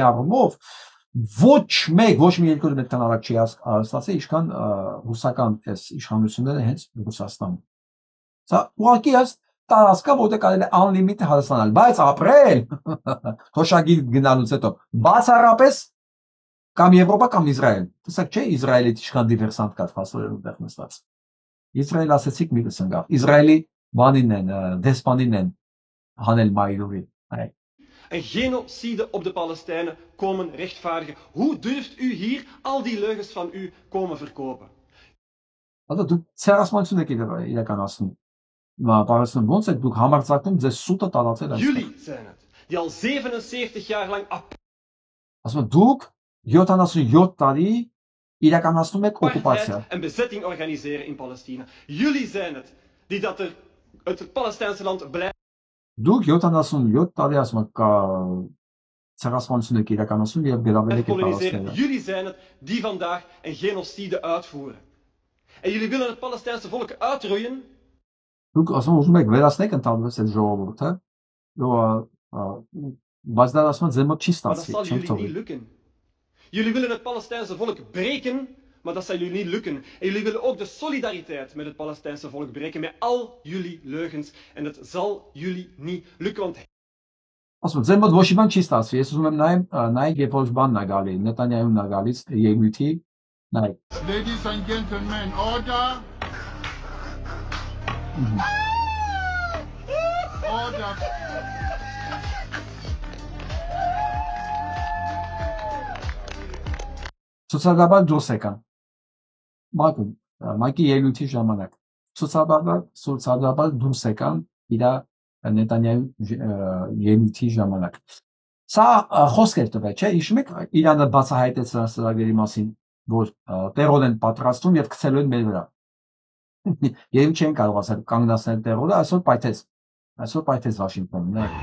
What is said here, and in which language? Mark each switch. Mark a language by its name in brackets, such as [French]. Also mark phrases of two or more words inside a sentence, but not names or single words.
[Armenian] առումով ոչ մի երկրորդ այդքան արագ չի ստացել, ինչքան ռուսական այս իշխանությունները հենց Ռուսաստանում։ Սա ուղղակի է տարածքա, որտեղ կարելի է unlimited հարստանալ, բայց ապրել թոշակի գնալուց հետո բացառապես կամ Եվրոպա կամ Իսրայել։ Տեսեք, չէ, Իսրայելի իշխան դիվերսանտ կա ֆասորերում տեղ նստած։ Իսրայել ասեցիք մի կսնգավ։ Իսրայելի բանին են, դեսպանին են հանել մայրուրի։ [Dutch] Een genocide op de Palestijnen komen rechtvaardigen. Hoe durft u hier al die leugens van u komen verkopen? [Armenian] Դու ցերասմանություն եք իրականացնում։ Պարեսում ոնց եք դուք համարձակում ձեզ սուտը տարածել այստեղ։ [Dutch] Jullie zijn het, die al 77 jaar lang [Armenian] ասում դուք 77 տարի իրականացնում եք օկուպացիա [Dutch] en bezetting organiseren in Palestina. Jullie zijn het, die dat het Palestijnse land blijft. [Armenian] Դուք 77 տարի ասում եք ցեղասպանություն եք իրականացնում եւ գրավել եք Պալեստինա։ [Dutch] Jullie zijn het die vandaag een genocide uitvoeren. En jullie willen het Palestijnse volk uitroeien. [Armenian] Դուք ասում ուզում եք վերացնեք ընդհանրապես այդ ժողովուրդը, բայց դա ասում ձեր մոտ չի ստացվի, չեմ թողի։ [Dutch] Jullie willen het Palestijnse volk breken, maar dat zal jullie niet lukken. En jullie willen ook de solidariteit met het Palestijnse volk breken met al jullie leugens. En het zal jullie niet lukken, want... [Armenian] Ասում ձեր մոտ ոչ մի բան չի ստացվի, ես ուզում եմ նայեք երբ որ բանն է գալի, Նետանյահուն է գալիս եկույթի, նայեք։ [English] Ladies and gentlemen, order. Order. [Armenian] Ցուցաբար դուրս եկան։ Մայկի ելույթի ժամանակ ցուցաբար դուրս եկան իր Նետանյահու ելույթի ժամանակ։ Սա խոսք էր տվել, չէ՞, հիշում եք Իրանը բացահայտեց ծրագրերի մասին, որ տերոր են պատրաստում եւ գցելու են մեր վրա։ Եվ չեն կարող ասել կանգնացնել տերորը, այսօր պայթեց Վաշինգտոնն, նայեք։